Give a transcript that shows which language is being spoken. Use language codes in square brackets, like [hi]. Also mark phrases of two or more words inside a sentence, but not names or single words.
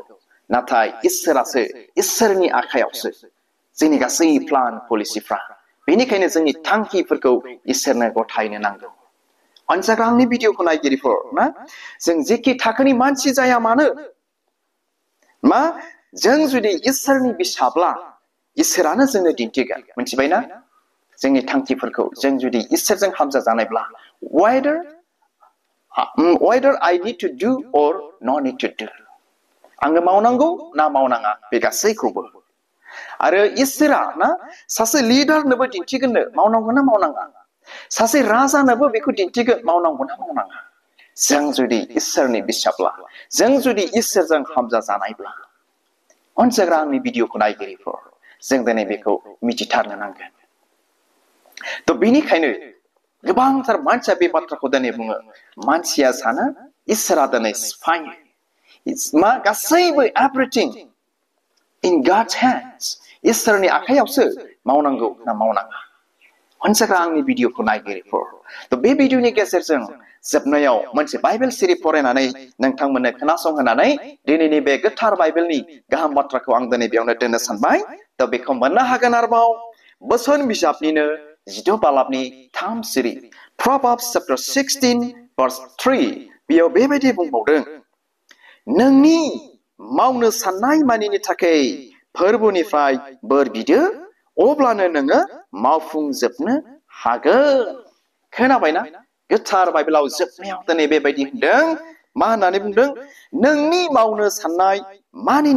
[brx] नाथाय इसोरासो इसोरनि आखायावसो जोंनि गासै प्लान पलिसिफ्रा बेनिखायनो जोंनि थांखिफोरखौ इसोरनो गथायनो नांगौ अनसायग्रा आंनि भिडिअखौ नायगिरिफोर ना जों जेखि थाखोनि मानसि जाया मानो मा जों जुदि इसोरनि बिसाब्ला इसोरानो जोंनो दिन्थिगोन मिथिबायना जोंनि थांखिफोरखौ जों जुदि इसोरजों हामजा जानायब्ला [en] whether I need to do or not need to do [brx] आङो मावनांगौ ना मावनाङा बे गासैखौबो आरो इसोरा ना सासे लिडारनोबो दिन्थिगोननो मावनांगौ ना मावनाङा सासे राजानोबो बेखौ दिन्थिगोन मावनांगौ ना मावनाङा जों जुदि इसोरनि बिसाब्ला जों जुदि इसोरजों हामजा जानायब्ला अनसायग्रा आंनि भिडिअखौ नायगिरिफोर जों दिनै बेखौ मिथिथारनो नांगोन थ' बेनिखायनो गोबांथार मानसिया बे बाथ्राखौ दिनै बुङो मानसिया सानो इसोरा दिनै सिफायो मा गासैबो एभ्रिथिं [en] in God's hands [brx] इसोरनि आखायावसो मावनांगौ ना मावनाङा अनसायग्रा आंनि भिडिअखौ नायगिरिफोर थ' बे भिडिअनि गेजेरजों जोबनायाव मोनसे बाइबेल सिरि फरायनानै नोंथांमोननो खोनासंहोनानै दिनैनि बे गोथार बाइबेलनि गाहाम बाथ्राखौ आं दिनै बेयावनो दोननो सानबाय थ' बेखौ मोननो हागोन आरोबाव बोसोन बिजाबनिनो 12 बालाबनि 3 सिरि [en] Proverbs chapter 16 verse 3 [brx] बेयाव बेबायदि बुंबावदों नोंनि मावनो साननाय मानिनि थाखाय फोरबोनिफ्राय बोर बिदो अब्लानो नोङो मावफुंजोबनो हागोन खोनाबायना गोथार बाइबेलाव जोबनायाव दिनै बेबायदि होनदों मा होननानै बुंदों नोंनि मावनो साननाय मानिनि